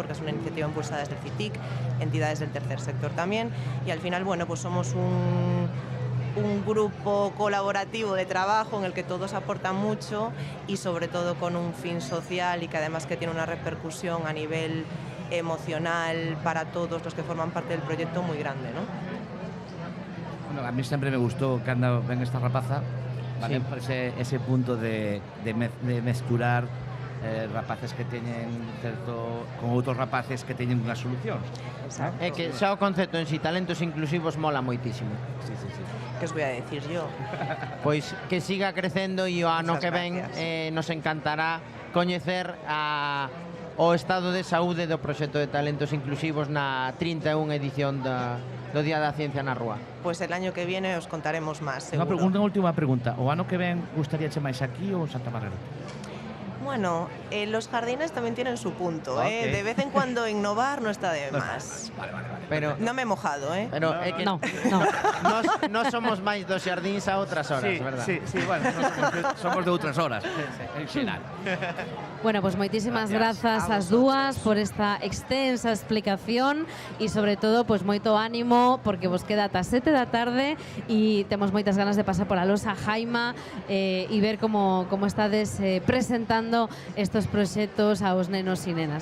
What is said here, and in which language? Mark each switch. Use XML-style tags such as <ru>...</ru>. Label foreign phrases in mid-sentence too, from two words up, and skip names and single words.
<es>Porque es una iniciativa impulsada desde el CITIC, entidades del tercer sector también, y al final, bueno, pues somos un grupo colaborativo de trabajo en el que todos aportan mucho y sobre todo con un fin social y que además que tiene una repercusión a nivel emocional para todos los que forman parte del proyecto muy grande, ¿no? Bueno, a mí siempre me gustó</es> <gl>cando ven esta rapaza,</gl> <es>vale, Sí.</es> <gl>ese punto de mesturar rapaces que teñen certo con outros rapaces que teñen unha solución. Exacto. É que xa o concepto en si talentos inclusivos mola moitísimo. Sí, sí, sí.</gl> <es>¿Qué os voy a decir yo?</es> <gl>Pois que siga crecendo e o ano</gl> <es>Muchas</es> <gl>que ven</gl> <es>gracias.</es> <gl>nos encantará coñecer o estado de saúde do proxecto de talentos inclusivos na 31 edición do Día da Ciencia na Rúa.</gl> <es>Pues el año que viene os contaremos más, seguro.</es> <gl>Unha última pregunta. O ano que ven gustaríache máis aquí ou en Santa Margarita?</gl> <es>Bueno, los jardines también tienen su punto, Okay. De vez en cuando innovar no está de más. Vale. Pero No me he mojado,</es> <gl>Pero é que No. Nos somos máis dos xardíns a outras horas, verdad? sí, bueno, somos de outras horas, en xeral. Bueno, pues moitísimas grazas A ás dúas por esta extensa explicación e sobre todo pues moito ánimo porque vos queda ata 7 da tarde e temos moitas ganas de pasar pola losa Jaima e ver como estades presentando estos proxectos aos nenos e nenas.</gl>